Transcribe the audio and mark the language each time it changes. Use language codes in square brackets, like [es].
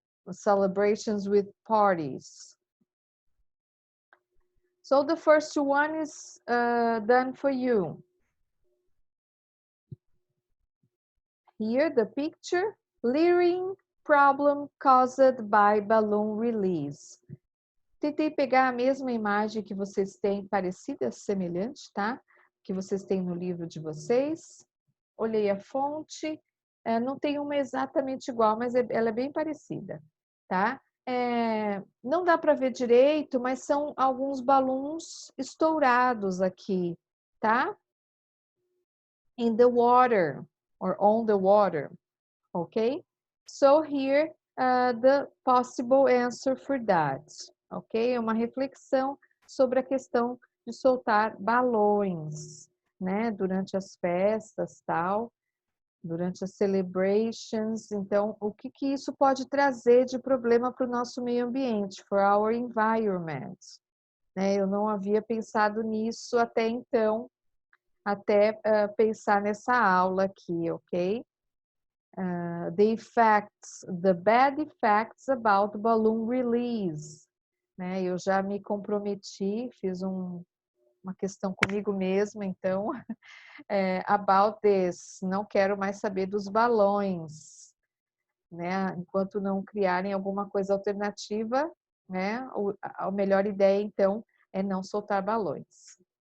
[en] Celebrations with parties. So the first one is done for you. Here the picture, leering problem caused by balloon release. [pt] Tentei pegar a mesma imagem que vocês têm, parecida, semelhante, tá? Que vocês têm no livro de vocês. Olhei a fonte, não tem uma exatamente igual, mas ela é bem parecida, tá? Não dá para ver direito, mas são alguns balões estourados aqui, tá? [en] In the water, or on the water, okay? So here, the possible answer for that, ok? [pt] É uma reflexão sobre a questão de soltar balões, né? Durante as festas, tal, durante as celebrations. Então, o que isso pode trazer de problema para o nosso meio ambiente, [en] for our environment, [pt] né? Eu não havia pensado nisso até então, até pensar nessa aula aqui, ok? [en] The effects, the bad effects about balloon release, né? [pt] Eu já me comprometi, fiz uma questão comigo mesma, então, [en] about this, [pt] não quero mais saber dos balões, né? Enquanto não criarem alguma coisa alternativa, né? A melhor ideia, então, é não soltar balões.